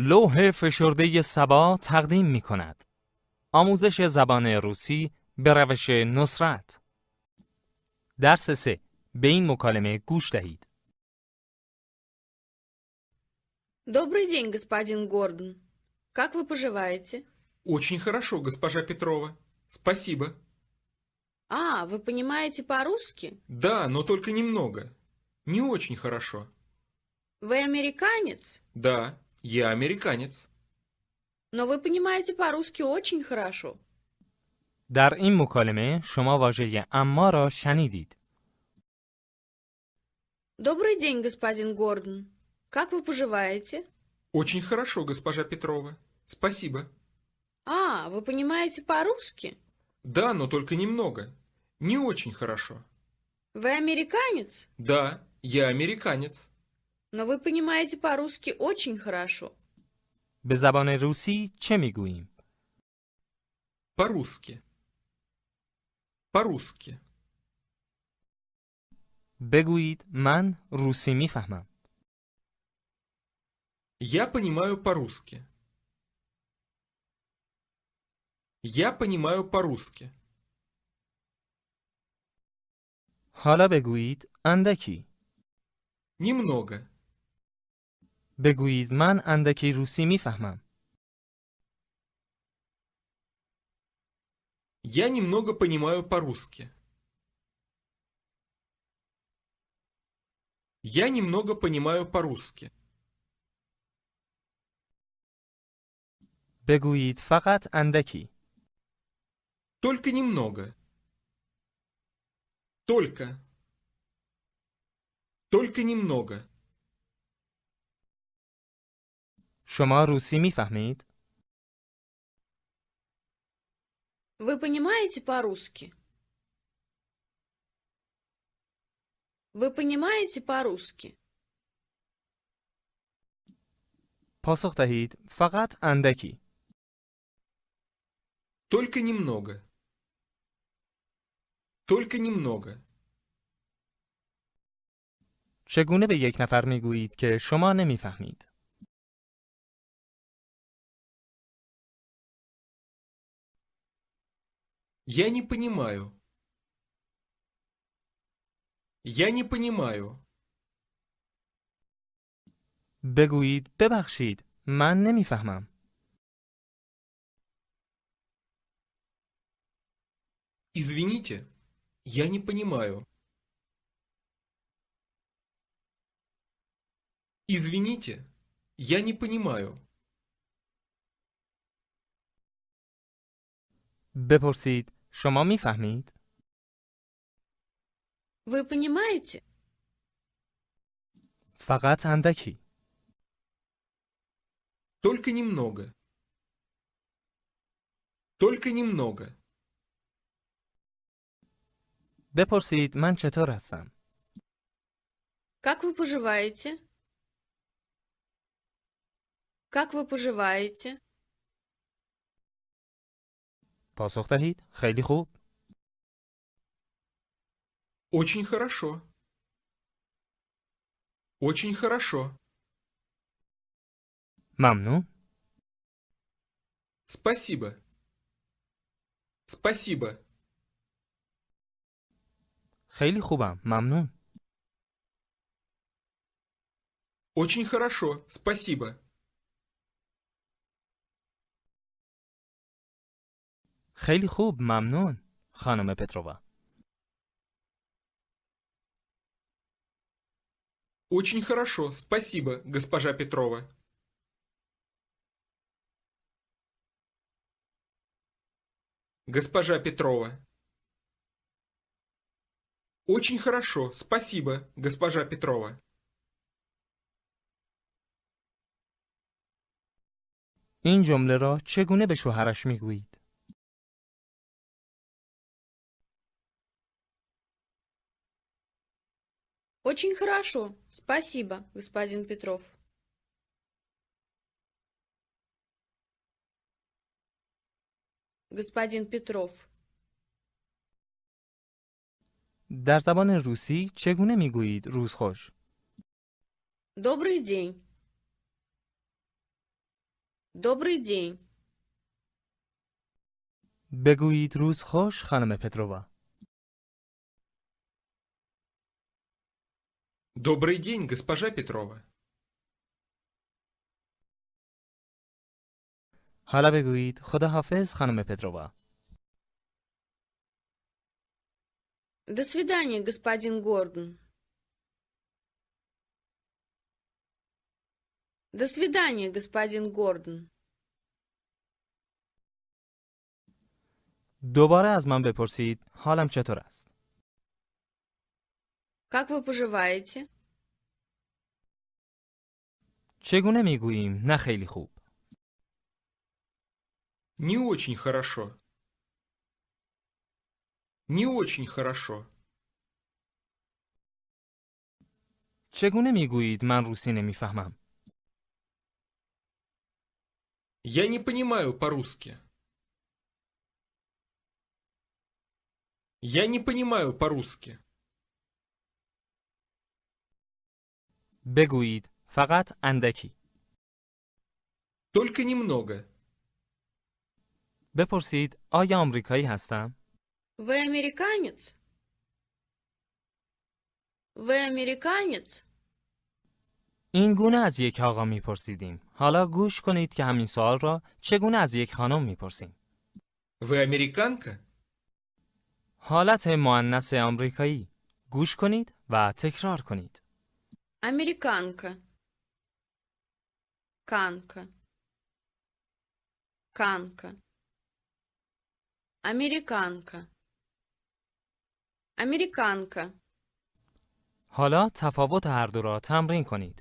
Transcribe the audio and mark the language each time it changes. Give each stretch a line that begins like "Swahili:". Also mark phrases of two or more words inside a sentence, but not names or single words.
Persian: گروه فشرده سبا تقدیم می کند. آموزش زبان روسی به روش نصرت. درس 3. به این مکالمه گوش دهید.
Russian: Добрый день, господин Гордон. Как вы поживаете? Очень хорошо, госпожа Петрова. Спасибо. А, вы понимаете по-русски? Да, но только немного. Не очень хорошо. Вы американец? Да, я американец. Но вы понимаете по-русски очень хорошо.
Persian: در این مکالمه شما واژه اما را شنیدید.
Russian: Добрый день, господин Гордон. Как вы поживаете? Очень хорошо, госпожа Петрова. Спасибо. А, вы понимаете по-русски? Да, но только немного. Не очень хорошо. Вы американец? Да, я американец. Но вы понимаете по-русски очень хорошо.
Persian: به زبان روسی چه میگوییم؟
Russian: По-русски. По-русски.
Persian: بگویید من روسی میفهمم.
Russian: Я понимаю по-русски. Я понимаю по-русски.
Persian: حالا بگویید اندکی.
Russian: Немного.
Persian: بگویید من اندکی روسی میفهمم.
Russian: Я немного понимаю по-русски. Я немного понимаю по-русски.
Persian: بگویید فقط اندکی.
Russian: Только немного. Только. Только немного.
Persian: شما روسی میفهمید؟
Russian: Вы понимаете по-русски? Вы понимаете по-русски?
Persian: پاسخ دهید فقط اندکی.
Russian: Только немного. Только немного.
Persian: چگونه به یک نفر میگویید که شما نمیفهمید؟
Russian: Я не понимаю. Я не понимаю.
Persian: بگویید ببخشید من نمیفهمم.
Russian: Извините, я не понимаю. Извините, я не понимаю.
Persian: بپرسید شما میفهمید؟
Russian: Вы понимаете?
Persian: فقط اندکی.
Russian: Только немного. Только немного.
Persian: بپرسید من چطور هستم؟
Russian: Как вы поживаете? Как вы поживаете?
Persian: پاسخ دهید خیلی خوب.
Russian: Очень хорошо. Очень хорошо.
Persian: ممنون.
Russian: Спасибо. Спасибо.
Persian: خیلی خوبم. ممنون.
Russian: Очень хорошо. Спасибо.
Persian: خیلی خوب. ممنون. خانم پترووا.
Russian: Очень хорошо. Спасибо, госпожа Петрова. Госпожа Петрова. Очень хорошо. Спасибо, госпожа Петрова.
Persian: این جمله را چگونه به شوهرش میگویید؟
Russian: Очень хорошо. Спасибо, господин Петров. Господин Петров.
Persian: در زبان روسی چگونه میگویید روز خوش؟
Russian: Добрый день. Добрый день.
Persian: بگویید روز خوش خانم پترووا.
Russian: Добрый день, госпожа Петрова.
Persian: حالا بگویید خداحافظ خانم پترووا.
Russian: До свидания, господин Гордон. До свидания, господин Гордон.
Persian: دوباره از من بپرسید حالم چطور است.
Russian: Как вы поживаете?
Persian: چگونه میگوییم نه خیلی خوب.
Russian: Не очень хорошо. Не очень хорошо.
Persian: چگونه میگویید من روسی نمیفهمم.
Russian: Я не понимаю по-русски. Я не понимаю по-русски.
Persian: بگویید فقط اندکی.
Russian: Только немного.
Persian: بپرسید آیا آمریکایی هستم؟
Russian: Вы американец? Вы американец?
Persian: این گونه از یک آقا میپرسیدیم. حالا گوش کنید که همین سوال را چگونه از یک خانم میپرسیم.
Russian: Вы американка?
Persian: حالت مؤنث آمریکایی. گوش کنید و تکرار کنید.
Russian: Американка. Канка. Канка. Американка. Американка.
Persian: حالا تفاوت هر دو را تمرین کنید.